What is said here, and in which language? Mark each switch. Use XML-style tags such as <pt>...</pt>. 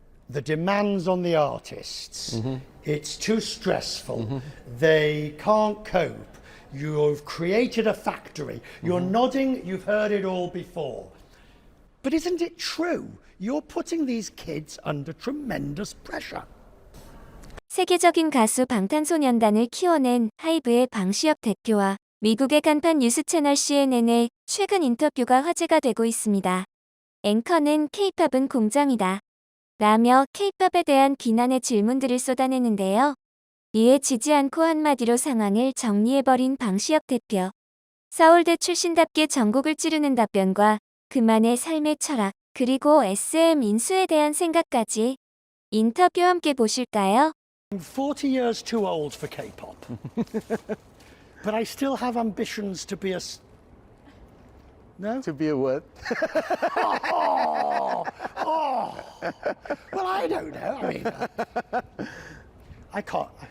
<en>The demands on the artists. It's too stressful. They can't cope. You've created a factory. You're nodding, you've heard it all before. But isn't it true? You're putting these kids under tremendous pressure.</en> <ko>세계적인 가수 방탄소년단을 키워낸 하이브의 방시혁 대표와 미국의 간판 뉴스 채널 CNN의 최근 인터뷰가 화제가 되고 있습니다. 앵커는 K-팝은 공정이다 라며 K-팝에 대한 비난의 질문들을 쏟아내는데요. 이에 지지 않고 한마디로 상황을 정리해버린 방시혁 대표. 서울대 출신답게 전곡을 찌르는 답변과 그만의 삶의 철학, 그리고 SM 인수에 대한 생각까지 인터뷰 함께 보실까요?</ko> <en>I'm 40 years too old for K-pop. But I still have ambitions to be a... No? To be a what? Well, I don't know. I mean, I can't...</en>